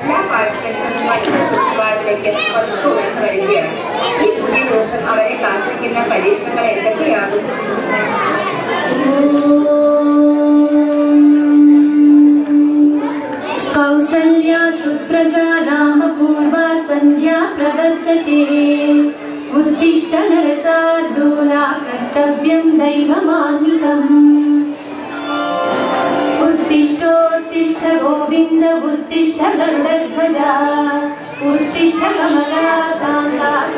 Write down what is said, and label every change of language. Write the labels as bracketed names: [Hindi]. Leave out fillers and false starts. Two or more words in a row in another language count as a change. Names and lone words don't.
[Malayalam] പാർട്ടിസിപ്പൻസും മറ്റൊരു ശുക്രവാരത്തിലേക്ക് പതുക്കെ ഉയർന്നു വരികയാണ്. ഈ പുതിയ ദിവസം അവരെ കാത്തിരിക്കുന്ന പരീക്ഷണങ്ങൾ എന്തൊക്കെയാകും? [Sanskrit] कौसल्या सुप्रजा रामपूर्वा सन्ध्या प्रवर्तते उत्तिष्ठ नरशार्दूला कर्तव्यं दैवमान्निकम् उत्तिष्ठोत्तिष्ठ गोविन्द उत्तिष्ठ गरुडध्वजा उत्तिष्ठ कमलाकान्ता